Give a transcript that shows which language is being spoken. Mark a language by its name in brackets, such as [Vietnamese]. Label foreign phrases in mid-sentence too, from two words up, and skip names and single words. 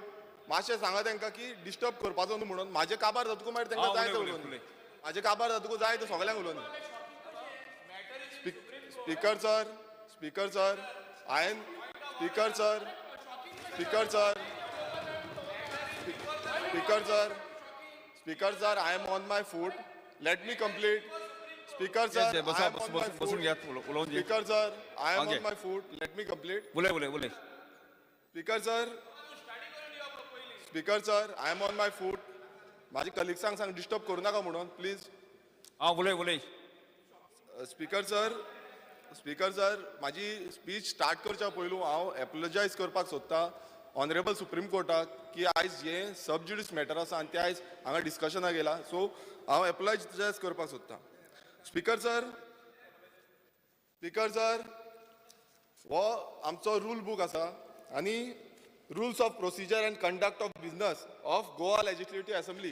[Konkani] मातशें सांगा तांकां की डिस्टर्ब करपाचो न्हू म्हणून. म्हाजे काबार जातकूच मागीर तांकां जाय तो उलोवन. म्हाजे काबार जातकूच जाय तो सगळ्यांक उलोवन. [English] Speaker sir, Speaker sir, Speaker sir, Speaker sir, Speaker sir, Speaker sir, I am on my foot. Let me complete. Speaker sir, I am on my foot. Speaker sir, I am on my foot. Let me complete. [Konkani] बोले. [English] Speaker sir, Speaker sir, I am on my foot. [Konkani] माझी कलिग्सांक सांग डिस्टर्ब करू नका म्हणून प्लीज. बोले. [English] Speaker sir, [Konkani] माझी [English] speech start [Konkani] करच्या पयलू हांव एपोलोजायज करपाक सोदता [English] honourable Supreme [Konkani] कोर्टाक की आयज हे [English] sub judice matter [Konkani] आसा आनी ते आयज हांगा डिस्कशनाक येयला, सो हांव एपोलोजायज करपाक सोदता. [English] Speaker sir, [Konkani] हो आमचो [English] rule book [Konkani] आसा आनी [English] Rules of Procedure and Conduct of Business of Goa Legislative Assembly.